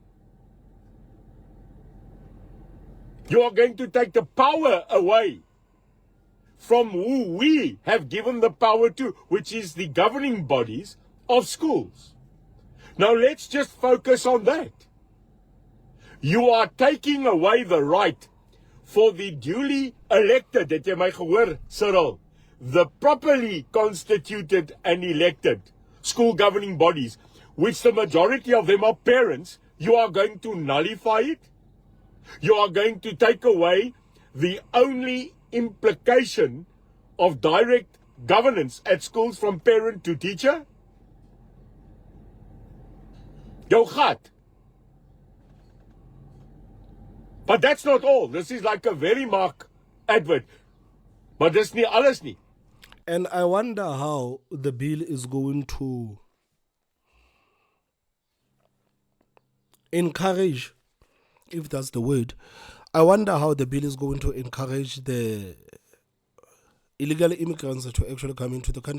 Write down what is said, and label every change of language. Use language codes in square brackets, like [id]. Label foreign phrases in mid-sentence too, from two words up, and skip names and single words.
[en] You are going to take the power away from who we have given the power to, which is the governing bodies of schools. Now let's just focus on that. You are taking away the right for the duly elected, [af] het jy my gehoor, Cyril, [en] the properly constituted and elected school governing bodies, which the majority of them are parents. You are going to nullify it. You are going to take away the only implication of direct governance at schools from parent to teacher. [af] Jou gat. [en] But that's not all. This is like a very mark advert. [af] But dis nie alles nie. [en] And I wonder how the bill is going to encourage, if that's the word, I wonder how the bill is going to encourage the illegal immigrants to actually come into the country.